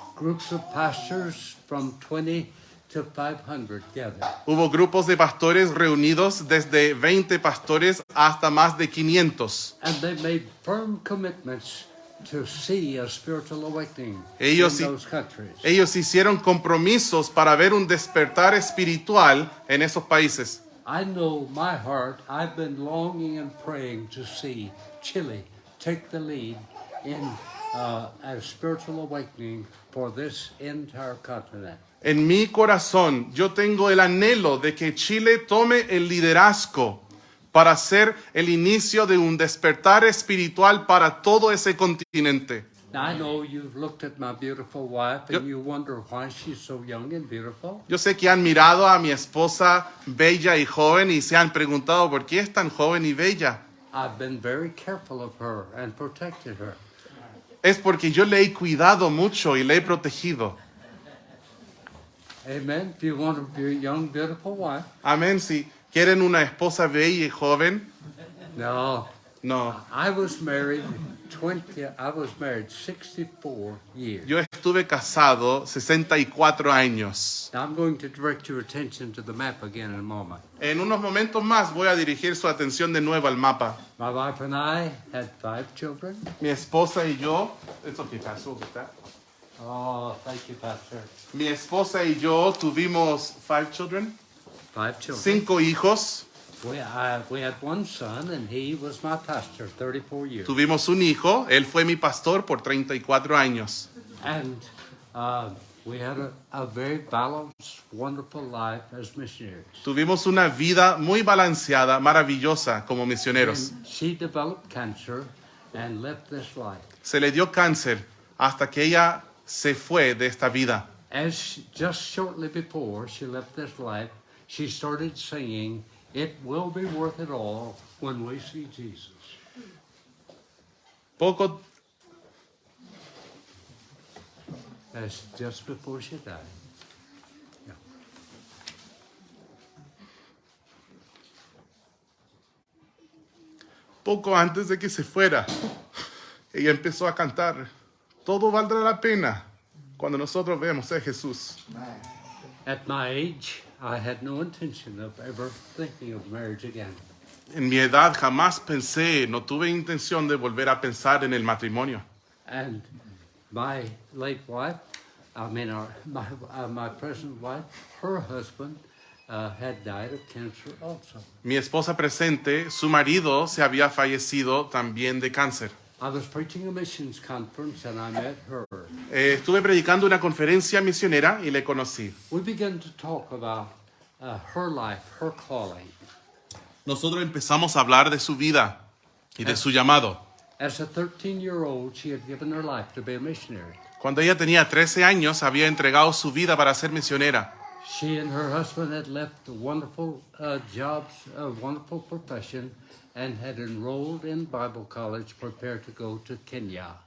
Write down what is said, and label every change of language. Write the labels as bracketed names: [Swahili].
[English] Groups of pastors from 20 to 500 gathered. [Spanish] Hubo grupos de pastores reunidos, desde 20 pastores hasta más de 500. [English] And they made firm commitments to see a spiritual awakening [Spanish] Ellos [English] in [Spanish] sí- [English] those countries. [Spanish] Ellos hicieron compromisos para ver un despertar espiritual en esos países. [English] I know my heart, I've been longing and praying to see Chile take the lead in a spiritual awakening for this entire continent. [Spanish] En mi corazón, yo tengo el anhelo de que Chile tome el liderazgo para ser el inicio de un despertar espiritual para todo ese continente. [English] Now, I know you've looked at my beautiful wife and Yep. you wonder why she's so young and beautiful. [Spanish] Yo sé que han mirado a mi esposa bella y joven y se han preguntado por qué es tan joven y bella. [English] I've been very careful of her and protected her. [Spanish] Es porque yo le he cuidado mucho y le he protegido. [English] Amen. If you want a young, beautiful wife, [Spanish] Amén. Si quieren una esposa bella y joven, no. no. [English] I was married 64 years. [Spanish] Yo estuve casado 64 años. [English] Now I'm going to direct your attention to the map again in a moment. [Spanish] En unos momentos más voy a dirigir su atención de nuevo al mapa. [English] My wife and I had 5 children. [Spanish] Mi esposa y yo, [English] it's okay, Pastor, we'll get that. Oh, thank you, Pastor. [Spanish] Mi esposa y yo tuvimos 5 children, [English] 5 children. [Spanish] 5 hijos. [English] We had one son, and he was my pastor 34 years. [Spanish] Tuvimos un hijo, él fue mi pastor por 34 años. [English] And we had a very balanced, wonderful life as missionaries. [Spanish] Tuvimos una vida muy balanceada, maravillosa como misioneros. [English] And she developed cancer and left this life. [Spanish] Se le dio cáncer hasta que ella se fue de esta vida. [English] Just shortly before she left this life, she started singing, "It will be worth it all when we see Jesus." [Spanish] Poco, [English] That's just before she died. Yeah. [Spanish] poco antes de que se fuera, ella empezó a cantar, todo valdrá la pena cuando nosotros veamos a Jesús. [English] At my age, I had no intention of ever thinking of marriage again. [Spanish] En mi edad jamás pensé, no tuve intención de volver a pensar en el matrimonio. [English] And my late wife, my present wife, her husband had died of cancer also. [Spanish] Mi esposa presente, su marido se había fallecido también de cáncer. [English] I was preaching a missions conference and I met her. [Spanish] Estuve predicando una conferencia misionera y le conocí. [English] We began to talk about her life, her calling. [Spanish] Nosotros empezamos a hablar de su vida y de su llamado. [English] As a 13-year-old, she had given her life to be a missionary. [Spanish] Cuando ella tenía 13 años, había entregado su vida para ser misionera. [English] She and her husband had left wonderful jobs, a wonderful profession, and had enrolled in Bible college, prepared to go to Kenya.